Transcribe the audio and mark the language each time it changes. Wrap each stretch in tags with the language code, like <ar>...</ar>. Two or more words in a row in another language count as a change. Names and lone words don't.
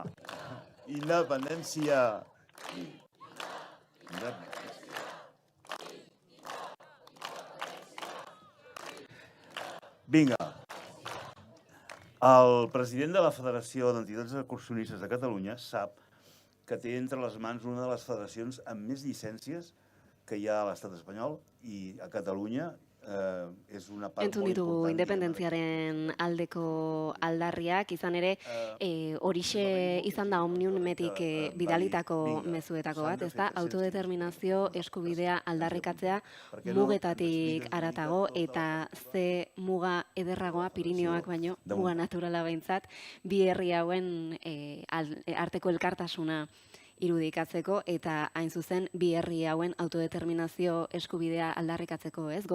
<ca>Independència. Vinga. El president de la Federació d'Entitats Excursionistes de Catalunya sap que té entre les mans una de les federacions amb més llicències que hi ha a l'estat espanyol, i a Catalunya és una part</ca> <eu>entzun</eu> <ca>molt</ca> <eu>ditugu</eu> <ca>important.</ca> <eu>independentziaren aldeko aldarriak, izan ere, horixe izan da Omniumetik bidalitako mezuetako bat, ez da, autodeterminazio eskubidea aldarrikatzea mugetatik aratago, eta ze muga ederragoa Pirinioak baino, muga naturala behintzat, bi herri hauen arteko elkartasuna irudikatzeko eta hain zuzen bi herri hauen autodeterminazio eskubidea aldarrikatzeko, ez?</eu>